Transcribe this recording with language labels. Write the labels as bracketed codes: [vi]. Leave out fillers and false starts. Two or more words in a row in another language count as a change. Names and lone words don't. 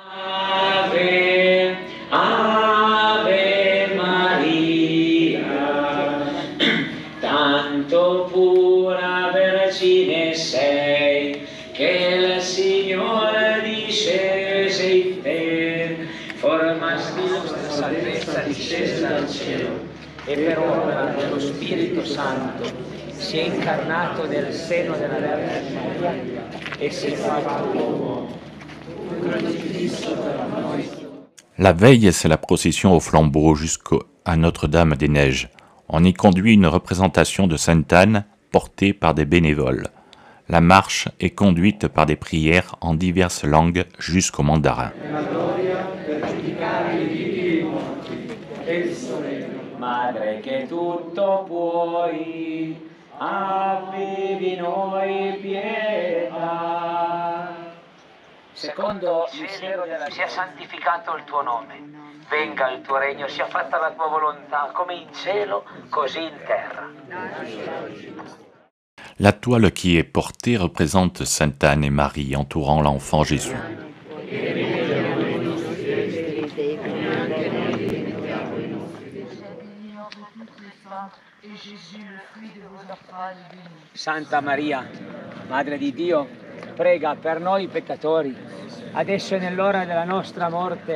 [it] Ave Maria, tanto pura vergine sei, che il Signore discese in te, formasti nostra salvezza discesa dal cielo, e per opera dello Spirito Santo si è incarnato nel seno della Vergine Maria e si è fatto uomo. Crocifisso per noi. [fr] La veille, c'est la procession au flambeau jusqu'à Notre-Dame-des-Neiges. On y conduit une représentation de Sainte Anne portée par des bénévoles. La marche est conduite par des prières en diverses langues jusqu'au mandarin. [it] Madre che tutto puoi, abbi di noi pietà. Secondo il mistero della sia santificato il tuo nome, venga il tuo regno, sia fatta la tua volontà, come in cielo, così in terra. [fr] La toile qui est portée représente Sainte Anne et Marie entourant l'enfant Jésus. [it] Santa Maria, Madre di Dio, prega per noi peccatori, adesso e nell'ora della nostra morte.